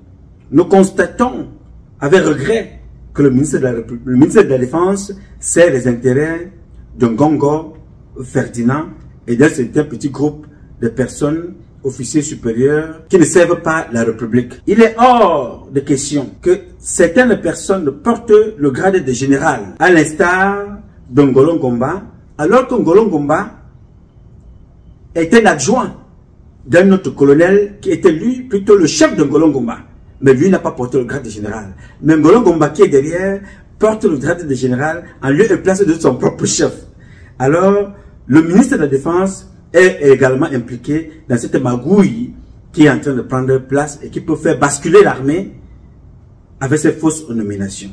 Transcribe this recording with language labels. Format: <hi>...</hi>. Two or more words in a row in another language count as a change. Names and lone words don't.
<fr>Nous constatons avec regret que le ministre de la Défense sert les intérêts d'un Gongo Ferdinand et d'un certain petit groupe de personnes, officiers supérieurs, qui ne servent pas la République. Il est hors de question que certaines personnes portent le grade de général, à l'instar d'Ngolo Ngomba, alors qu'Ngolo Ngomba était l'adjoint d'un autre colonel qui était lui plutôt le chef de Ngolo Ngomba. Mais lui n'a pas porté le grade de général. Mais Ngolo Ngomba qui est derrière porte le grade de général en lieu et place de son propre chef. Alors, le ministre de la Défense est également impliqué dans cette magouille qui est en train de prendre place et qui peut faire basculer l'armée avec ces fausses nominations.</fr>